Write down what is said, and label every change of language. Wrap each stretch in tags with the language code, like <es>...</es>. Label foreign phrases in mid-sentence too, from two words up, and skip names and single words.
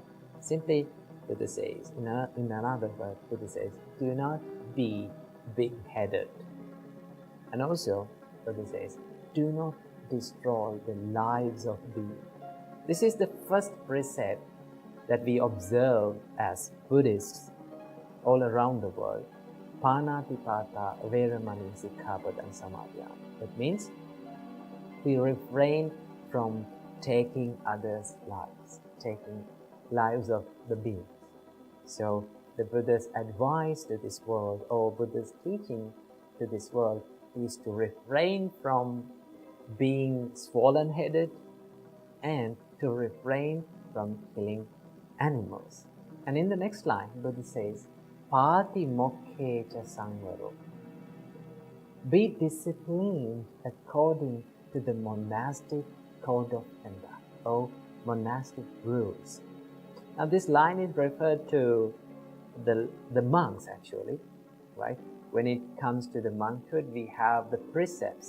<en>Simply, Buddha says, in another verse, Buddha says, do not be big-headed. And also, Buddha says, do not destroy the lives of beings. This is the first precept that we observe as Buddhists all around the world.</en> <pi>Panatipata veramani sikkhapadam samadhyami.</pi> <en>That means we refrain from taking others' lives, taking lives of the beings. So the Buddha's advice to this world, or Buddha's teaching to this world, is to refrain from being swollen-headed and to refrain from killing animals. And in the next line, Buddha says,</en> <pi>Pati mokhe cha sangvaro.</pi> <en>Be disciplined according to the monastic code of conduct, or monastic rules. Now this line is referred to the monks actually, right? When it comes to the monkhood, we have the precepts.</en>